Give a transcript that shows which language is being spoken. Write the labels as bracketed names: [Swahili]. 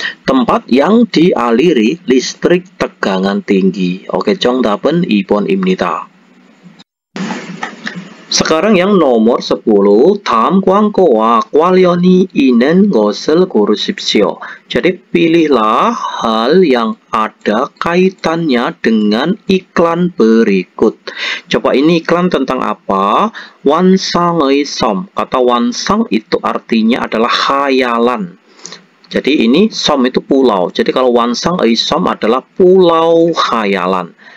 [Indonesian] Tempat yang dialiri listrik tegangan tinggi. [Korean] Oke, 정답은 2번입니다. [Indonesian] Sekarang yang nomor 10, [Korean] 다음 광고와 관련이 있는 것을 고르십시오. [Indonesian] Jadi pilihlah hal yang ada kaitannya dengan iklan berikut. Coba ini iklan tentang apa? [Korean] 완상의 섬. [Indonesian] Kata wansang itu artinya adalah khayalan. Jadi ini som itu pulau. Jadi kalau [Korean] 완상의 섬 [Indonesian] adalah pulau khayalan.